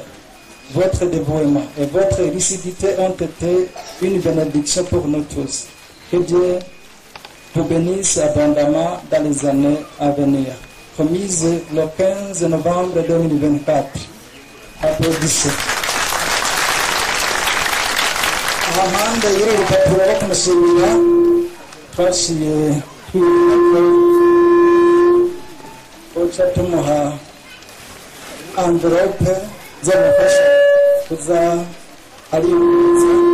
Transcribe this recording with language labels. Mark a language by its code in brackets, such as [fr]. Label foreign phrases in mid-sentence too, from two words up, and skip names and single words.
[fr] Votre dévouement et votre lucidité ont été une bénédiction pour nous tous. Que Dieu vous bénisse abondamment dans les années à venir. Remise le 15 novembre 2024. Applaudissez. [rn] Amande y'uru rupapuro rwo kumushimira twaciye twirako uca tumuha envelope z'amufasha kuza aributsa.